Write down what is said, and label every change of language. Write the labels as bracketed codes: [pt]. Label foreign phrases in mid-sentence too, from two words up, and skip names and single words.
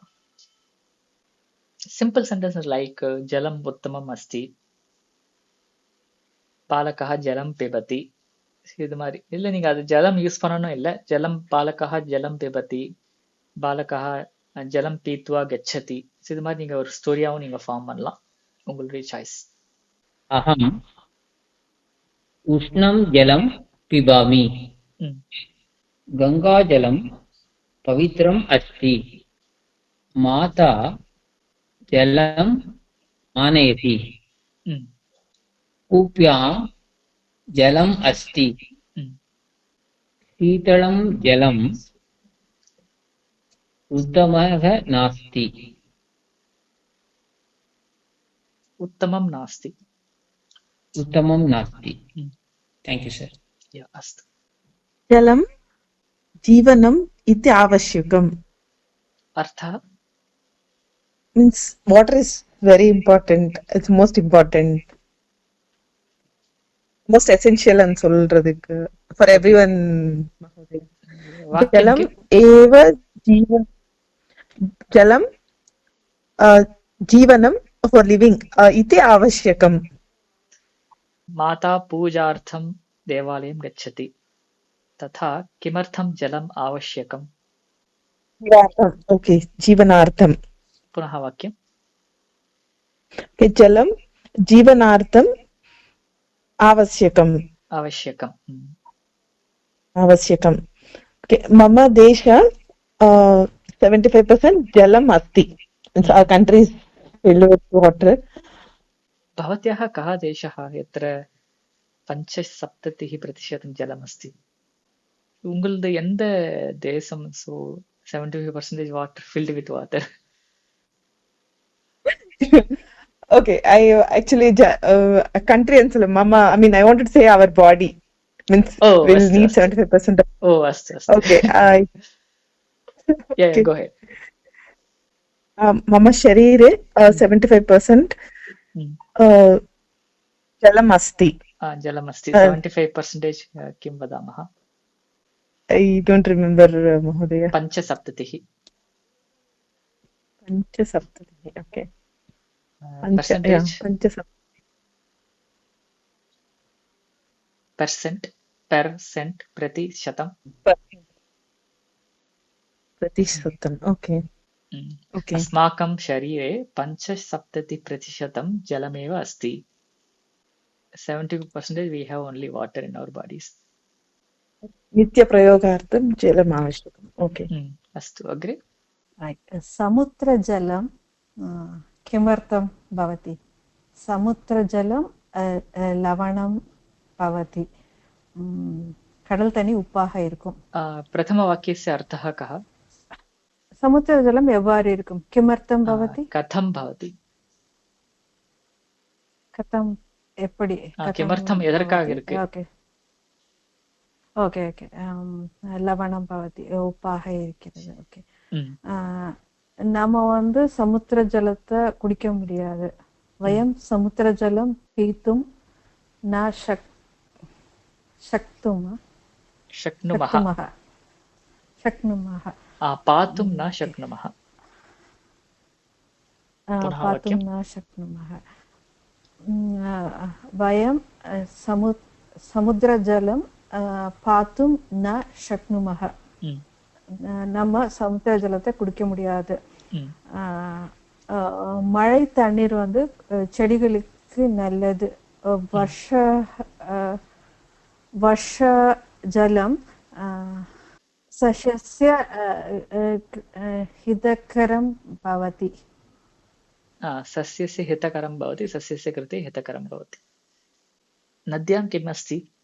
[en] simple sentences like [sa] जलम् उत्तमम् अस्ति, बालकः जलं पिबति, [ta] இது மாதிரி. இல்லை நீங்க அது ஜலம் யூஸ் பண்ணணும் இல்லை, [sa] जलम् बालकः जलं पिबति, बालकः जलं पीत्वा गच्छति, [ta] இது மாதிரி நீங்க ஒரு ஸ்டோரியாவும் நீங்க ஃபார்ம் பண்ணலாம். உங்களுடைய சாய்ஸ். [sa] अहम् उष्णं जलं पिबामि. गङ्गाजलं पवित्रम् अस्ति. माता जलम् आनयति. कूप्यां जलम् अस्ति. शीतलं जलम् उत्तमः नास्ति. उत्तमं नास्ति. उत्तमं नास्ति. [en] Thank you, sir. [sa] अस्तु. जलं जीवनम् इति आवश्यकम्. अर्थः [en] means water is very important. It's most important, most essential and சொல்றதுக்கு for everyone. [sa] जलम् एव जलं जीवनं [en] for living [sa] इति आवश्यकम्. माता पूजार्थं देवालयं गच्छति, तथा किमर्थं जलम् आवश्यकम्? ओके, जीवनार्थं. पुनः वाक्यम्. जलं जीवनार्थम् आवश्यकम्. आवश्यकम्. आवश्यकम्. मम देश 75% जलम् अस्ति. [en] Our country is filled with water. [sa] भवत्याः कः देशः यत्र 75% जलमस्ति? [ta] உங்களது எந்த தேசம்? [en] So 75% water, filled with water. Okay, I actually a country and mama, I mean I wanted to say our body means we'll need 75%. Oh, astu. Okay, yeah, go ahead. [sa] मम शरीरे 75% जलम् अस्ति. जलमस्ति. 75% किं वदामः? [en] I don't remember, महोदय. 75. 75. Okay. Percentage. 75. [sa] percent प्रतिशतम्. प्रतिशतम्. Okay. [en] Okay. [sa] अस्माकं शरीरे 75% जलमेव अस्ति. [en] 70% we have only water in our bodies. [sa] नित्यप्रयोगार्थं जलम् आवश्यकम्. ओके. अस्तु, अग्रे. समुद्रजलं किमर्थं भवति? समुद्रजलं लवणं भवति. [ta] கடல் தண்ணி உப்பாக இருக்கும். [sa] प्रथमवाक्यस्य अर्थः कः? समुद्रजलम् [ta] எவ்வாறு இருக்கும்? [sa] किमर्थं भवति? कथं भवति? कथं एप्पडी? किमर्थं [ta] எதற்காக இருக்கு? [en] okay okay okay. [sa] लवणं भवति, [ta] உப்பாக இருக்கிறது. ஓகே. நம்ம வந்து சமுத்திர ஜலத்தை குடிக்க முடியாது. [sa] वयं समुद्र जलं पीतुम् न शक्नुमः. पातुं न शक्नुमः. पातुं न शक्नुमः. वयं समुद्रजलं पातुं न शक्नुमः. [ta] நம்ம சமுத்திர ஜலத்தை குடிக்க முடியாது. மழை தண்ணீர் வந்து செடிகளுக்கு நல்லது. [sa] वर्ष जलं सस्यस्य हितकरं भवति. सस्यस्य हितकरं भवति, सस्यस्य कृते हितकरं भवति. नद्यां किम् अस्ति?